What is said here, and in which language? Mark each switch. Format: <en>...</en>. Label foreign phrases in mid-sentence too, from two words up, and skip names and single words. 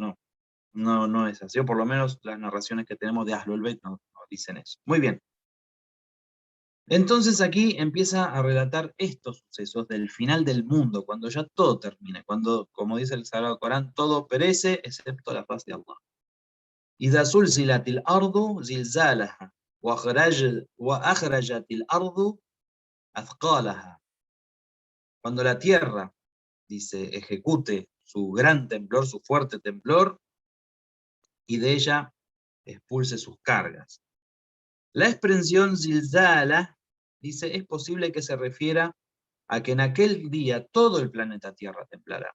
<es>No es así, o por lo menos las narraciones que tenemos de Ahlul Bayt no dicen eso. Muy bien. Entonces aquí empieza a relatar estos sucesos del final del mundo, cuando ya todo termina, cuando, como dice el Sagrado Corán, todo perece excepto la paz de Allah.</es> <ar>إذا زلزلت الأرض زلزالها وأخرجت الأرض أثقالها.</ar> <es>Cuando la tierra, dice, ejecute su gran temblor, su fuerte temblor, y de ella expulse sus cargas. La expresión zilzala, dice, es posible que se refiera a que en aquel día todo el planeta Tierra temblará.</es>